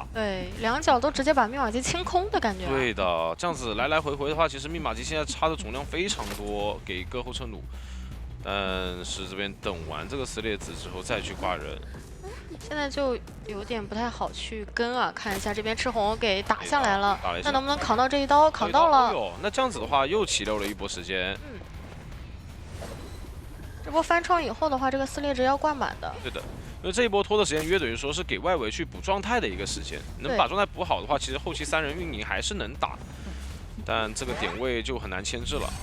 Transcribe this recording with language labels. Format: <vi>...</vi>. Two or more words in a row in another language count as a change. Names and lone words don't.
<zh>對，2腳都直接把密碼機清空的感覺。對的，這樣子來來回回的話，其實密碼機現在插的總量非常多，給個後撤弩。但是這邊等完這個撕裂子之後再去掛人，現在就有點不太好去跟啊。看一下這邊赤紅給打下來了，那能不能扛到這一刀？扛到了。那這樣子的話又起漏了一波時間。這波翻窗以後的話，這個撕裂值要掛滿的。對的，因為這一波拖的時間約等於說是給外圍去補狀態的一個時間，能把狀態補好的話，其實後期3人運營還是能打，但這個點位就很難牽制了。</zh>